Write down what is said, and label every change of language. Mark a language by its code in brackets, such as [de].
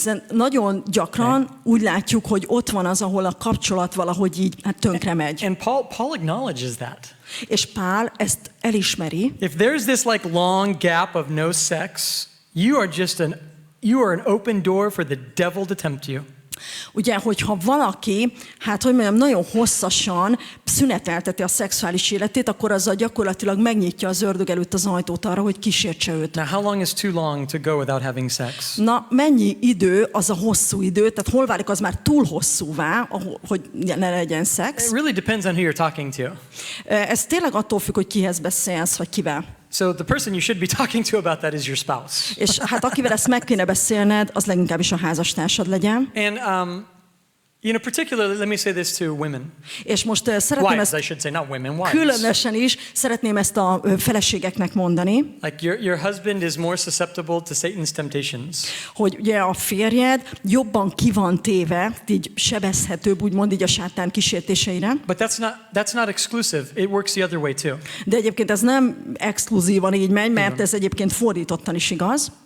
[hu] Nagyon gyakran úgy látjuk, hogy ott van az, ahol a kapcsolat valahogy így tönkre megy. [en] And Paul acknowledges that. [hu] És Pál ezt elismeri. [en] If there's this like long gap of no sex, you are an open door for the devil to tempt you. [hu] Ugye, hogyha valaki, hát hogy mondjam, nagyon hosszasan szünetelteti a szexuális életét, akkor azzal gyakorlatilag megnyitja az ördög előtt az ajtót arra, hogy kísértse őt. [en] Now, how long is too long to go without having sex? [hu] Na, mennyi idő az a hosszú idő, tehát hol válik az már túl hosszúvá, hogy ne legyen szex? [en] It really depends on who you're talking to. [hu] Ez tényleg attól függ, hogy kihez beszélsz, vagy kivel. [en] So the person you should be talking to about that is your spouse. [hu] És hát akivel ezt meg kéne beszélned, az leginkább is a házastársad legyen. [en] And particularly, let me say this to women. [hu] És most szeretném [en] Wives, [hu] ezt [en] I should say, not women, wives. [hu] különösen is szeretném ezt a feleségeknek mondani. [en] Like your husband is more susceptible to Satan's temptations. [hu] Hogy ugye a férjed jobban ki van téve, így sebezhetőbb, úgymond így a sátán kísértéseire. [en] But that's not exclusive. It works the other way too. [hu] De egyébként ez nem exkluzívan így megy, mert ez egyébként fordítottan is igaz.